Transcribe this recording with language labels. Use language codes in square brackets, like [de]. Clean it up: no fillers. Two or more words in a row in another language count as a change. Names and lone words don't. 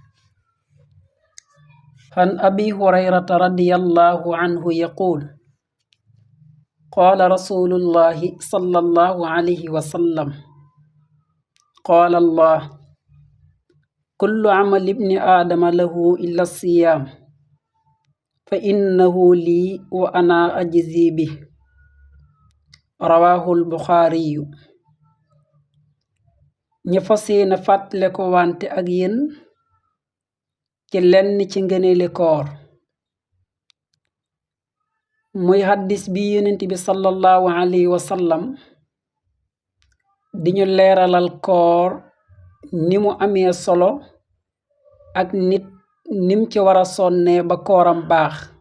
[ar] عن أبي هريرة رضي الله عنه يقول قال رسول الله صلى الله عليه وسلم قال الله كل عمل ابن آدم له إلا الصيام فإنه لي وأنا أجزي به رواه البخاري yu. [wo] ñu fas yéene fàttale ko wante ak yéen ci lenn ci ngëneeli koor muy xaddis bi yonent bi [ar] صلى الله عليه وسلم [wo] di ñu leeralal koor ni mu amee solo ak nit nim ci war a sonnee ba kooram baax.